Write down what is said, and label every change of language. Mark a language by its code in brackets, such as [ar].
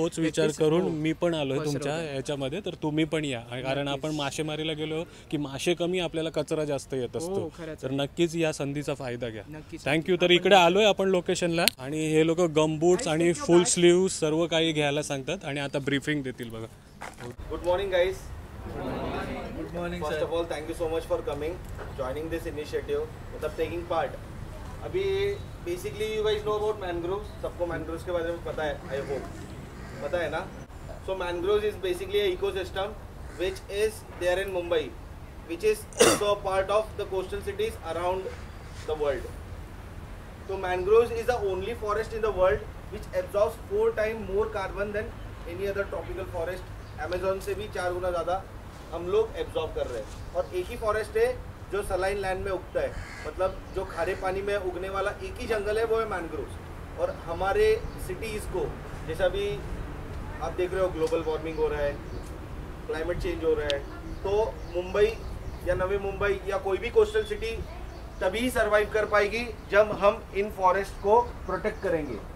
[mr] तोच विचार करून मी पण आलोय तुमच्या याच्यामध्ये. तर तुम्ही पण या, कारण आपण मासेमारीला गेलो की मासे कमी, आपल्याला कचरा जास्त येत असतो. तर नक्कीच या संधीचा फायदा घ्या. थँक्यू. तर इकडे आलोय आपण लोकेशनला, आणि हे लोक गमबूट्स आणि फुल स्लीव्ह सर्व काही घ्यायला सांगतात आणि आता ब्रीफिंग देतील बघा. [en] Good morning guys. Good morning, First of all, thank you so much for coming, joining this initiative, [hi] मतलब [en] taking part. [hi] अभी [en] basically you guys know about mangroves. [hi] सबको mangroves के बारे में पता है, [en] I hope. [hi] पता है ना? [en] So mangroves is basically a ecosystem which is there in Mumbai, which is also a part of the coastal cities around the world. So mangroves is the only forest in the world which absorbs 4 times more carbon than any other tropical forest. [hi] Amazon से भी 4 गुना ज़्यादा हम लोग absorb कर रहे हैं. और एक ही फॉरेस्ट है जो सलाइन लैंड में उगता है, मतलब जो खारे पानी में उगने वाला एक ही जंगल है, वो है मैनग्रोव्स. और हमारे सिटीज़ को, जैसा भी आप देख रहे हो ग्लोबल वार्मिंग हो रहा है, क्लाइमेट चेंज हो रहा है, तो मुंबई या नवी मुंबई या कोई भी कोस्टल सिटी तभी सर्वाइव कर पाएगी जब हम इन फॉरेस्ट को प्रोटेक्ट करेंगे.